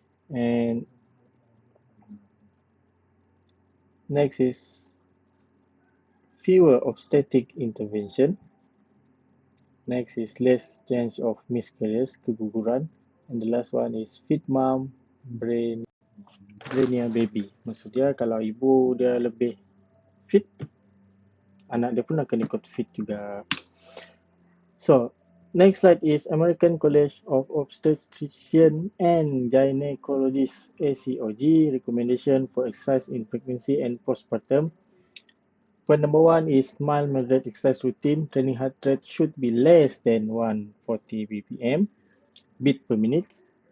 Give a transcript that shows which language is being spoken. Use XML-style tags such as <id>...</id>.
<en>And next is fewer obstetric intervention. Next is less chance of miscarriage, keguguran. And the last one is fit mom, brainier baby.</en> <ms>Maksud dia kalau ibu dia lebih fit, anak dia pun akan ikut fit juga.</ms> <en>So, next slide is American College of Obstetrician and Gynecologists ACOG recommendation for exercise in pregnancy and postpartum. Point number one is mild moderate exercise routine. Training heart rate should be less than 140 bpm beat per minute.</en>